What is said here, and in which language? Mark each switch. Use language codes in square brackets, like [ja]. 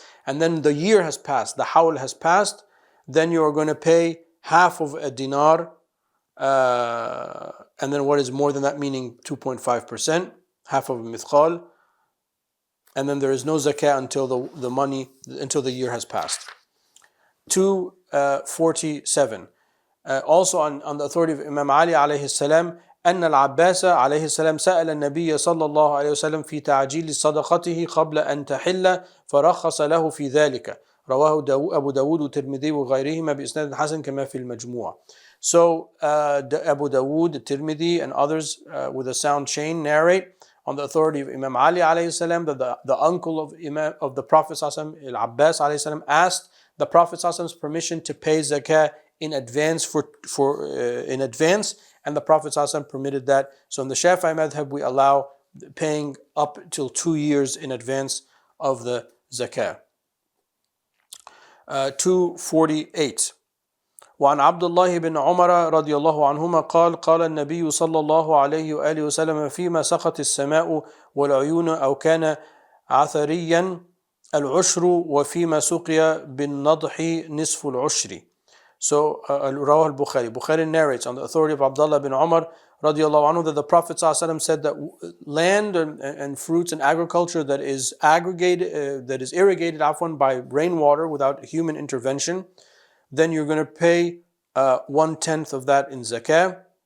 [en] And then the year has passed, the hawl has passed, then you are going to pay half of a dinar, and then what is more than that, meaning 2.5%, half of a mithqal. and then there is no zakah until until the year has passed. 247. Also on the authority of Imam Ali alayhi salam, [ar] أن العباس عليه السلام سأل النبي صلى الله عليه وسلم في تعجيل صدقته قبل أن تحل فرخص له في ذلك. رواه أبو داود والترمذي وغيرهما بإسناد حسن كما في المجموع. [en] So Abu Dawood, Tirmidhi, and others with a sound chain narrate on the authority of Imam Ali alayhi salam that the uncle of the Prophet sallallahu Al-Abbas alayhi salam, asked the Prophet sallallahu permission to pay zakah in advance in advance, and the Prophet sallallahu permitted that. So in the Shafi'i madhab we allow paying up till 2 years in advance of the zakah. 248. [ar] وعن عبد الله بن عمر رضي الله عنهما قال النبي صلى الله عليه وآله وسلم فيما سقط السماء والعيون أو كان عثريا العشر وفيما سقي بالنضح نصف العشر. So رواه البخاري. [en] Bukhari narrates on the authority of Abdullah bin Umar radiallahu anhu that the Prophet ﷺ said that land and fruits and agriculture that is aggregated, that is irrigated by rainwater without human intervention, then you're going to pay 1/10 of that in zakah.